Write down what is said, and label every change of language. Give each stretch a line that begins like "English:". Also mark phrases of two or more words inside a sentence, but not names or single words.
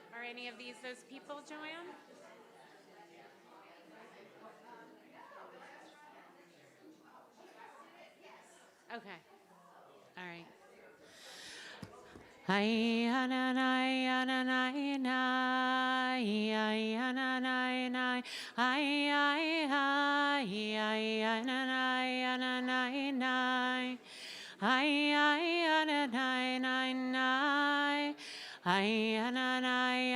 English: any of these those people, Joanne? Okay. All right. Ay ananay ananay nay ay ananay nay ay ananay ananay nay ay ananay nay nay ay ananay